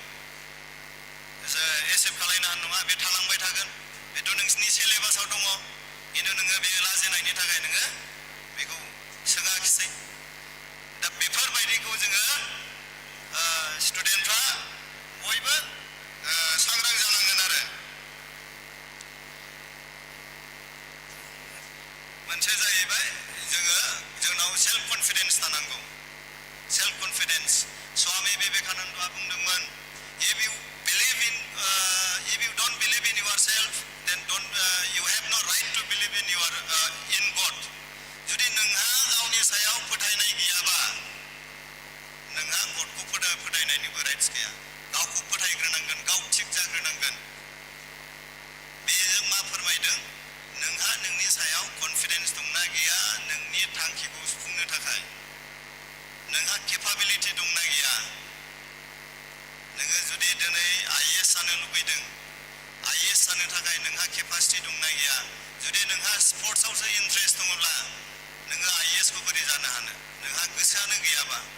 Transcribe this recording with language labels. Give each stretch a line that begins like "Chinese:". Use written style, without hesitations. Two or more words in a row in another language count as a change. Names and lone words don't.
Bodo: एसेप्ट खालायनो हानाय नङा बे थालांबाय थागोन बेथ' नोंसिनि सिलेबासाव दङ खिन्थु नोङो बे लाजिनायनि थाखाय नोङो बेखौ सोङाखिसै दा बेफोरबायदिखौ जोङो स्टुडेन्टफ्रा बयबो सांग्रां जानांगोन आरो मोनसे जाहैबाय जोंनाव
English: self confidence
Bodo: थानांगौ
English: self confidence
Bodo: स्वामी विवेकानन्दआ बुंदोंमोन if
English: you don't believe in yourself then you have no right to believe in God
Bodo: जुदि नोंहा गावनि सायाव फोथायनाय गैयाबा नोंहा गडखौ फोथायनायनिबो राइट्स गैया गावखौ फोथायग्रोनांगोन गाव थिग जाग्रोनांगोन बेजों मा फोरमायदों नोंहा नोंनि सायाव कनफिडेन्स दंना गैया नोंनि थांखिखौ सुफुंनो थाखाय नोंहा केपाबिलिटि दंना गैया नोङो जुदि दिनै IAS जानो लुबैदों IAS जानो थाखाय नोंहा केपासिटि दंना गैया जुदि नोंहा स्पर्ट्सआवसो इन्ट्रेस्ट दङब्ला नोङो IAS खौ बोरै जानो हानो नोंहा गोसोआनो गैयाबा